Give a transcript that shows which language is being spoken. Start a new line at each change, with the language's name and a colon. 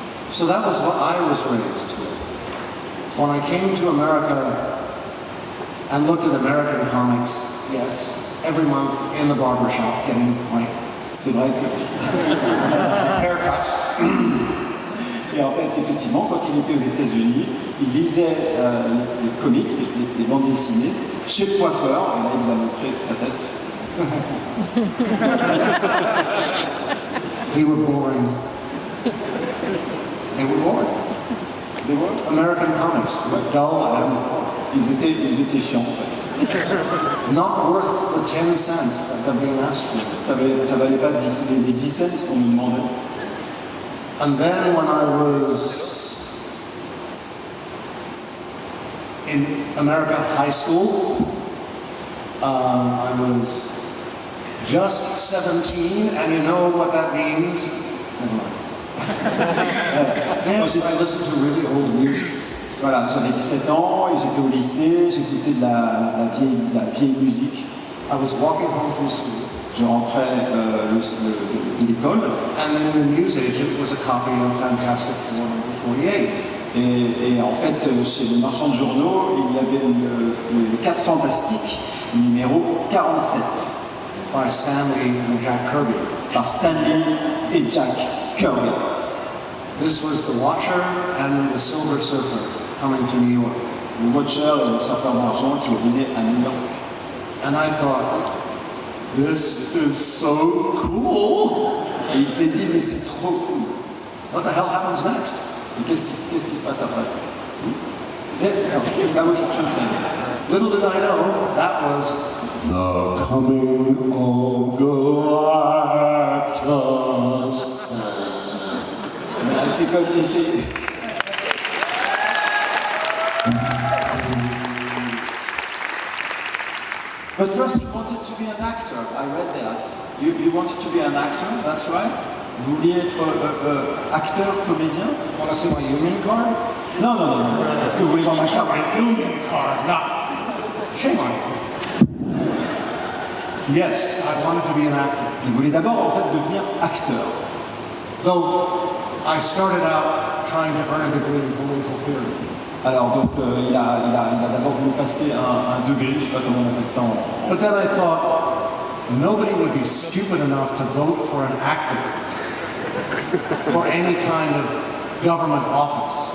English: So that was what I was raised with. When I came to America and looked at American comics, yes, every month in the barbershop getting my
French: C'est vrai que...
English: haircut.
French: Et en fait, effectivement, quand il était aux États-Unis, il lisait les comics, les bandes dessinées, chez le coiffeur, et là il nous a montré sa tête.
English: They were boring. They were American comics were dull and
French: ils étaient chiants en fait.
English: not worth the 10 cents that they're being asked for.
French: Ça valait pas les 10 cents qu'on nous demandait.
English: And then when I was in America high school, I was just 17, and you know what that means? Never mind. Yes, I listened to really old music.
French: Voilà, j'avais 17 ans et j'étais au lycée, j'écoutais de la vieille musique.
English: I was walking home from school,
French: Je rentrais de l'école
English: and then the newsagent was a copy of Fantastic Four number 48.
French: et en fait, chez le marchand de journaux, il y avait les 4 Fantastiques, numéro 47,
English: By Stanley and Jack Kirby.
French: par Stanley et Jack Kirby.
English: This was The Watcher and The Silver Surfer coming to New York.
French: Le Watcher et le surfeur d'argent qui venaient à New York.
English: And I thought, this is so cool.
French: Et il s'est dit, mais c'est trop cool.
English: What the hell happens next?
French: Et qu'est-ce qui se passe après?
English: That was translated. Little did I know, that was the coming of Galactus.
French: C'est comme...
English: But first you wanted to be an actor, I read that. You wanted to be an actor, that's right?
French: Vous vouliez être acteur, comédien?
English: Want to see my union card?
French: Non, non, non, non. Est-ce que vous voulez voir ma carte?
English: My union card, no. Shame on you. Yes, I wanted to be an actor.
French: Il voulait d'abord en fait devenir acteur.
English: Though I started out trying to earn a degree in political theory.
French: Alors donc il a d'abord voulu passer un degré, je ne sais pas comment on appelle ça en...
English: But then I thought, nobody would be stupid enough to vote for an actor for any kind of government office.